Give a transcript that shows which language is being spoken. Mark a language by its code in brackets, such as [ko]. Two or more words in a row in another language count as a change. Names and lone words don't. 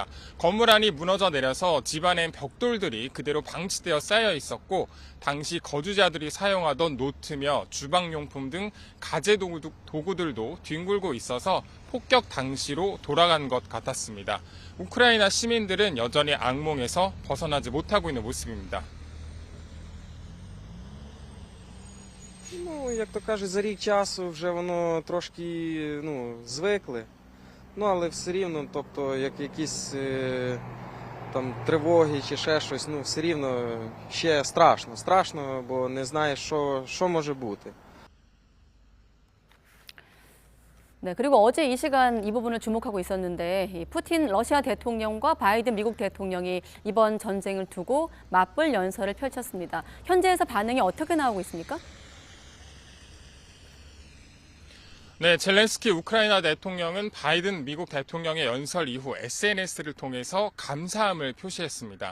[ko] 건물 안이 무너져 내려서 집 안엔 벽돌들이 그대로 방치되어 쌓여 있었고 당시 거주자들이 사용하던 노트며 주방용품 등 가재 도구들도 뒹굴고 있어서 폭격 당시로 돌아간 것 같았습니다. 우크라이나 시민들은 여전히 악몽에서 벗어나지 못하고 있는 모습입니다. [uk] Ну, як то кажуть, за рік часу вже воно трошки, звикли. Але все рівно, тобто, як якісь там тривоги чи ще щось, все рівно ще страшно. Страшно, бо не знаєш, що може бути. [ko] 네, 그리고 어제 이 시간 이 부분을 주목하고 있었는데 이 푸틴 러시아 대통령과 바이든 미국 대통령이 이번 전쟁을 두고 맞불 연설을 펼쳤습니다. 현지에서 반응이 어떻게 나오고 있습니까? 네, 젤렌스키 우크라이나 대통령은 바이든 미국 대통령의 연설 이후 SNS를 통해서 감사함을 표시했습니다.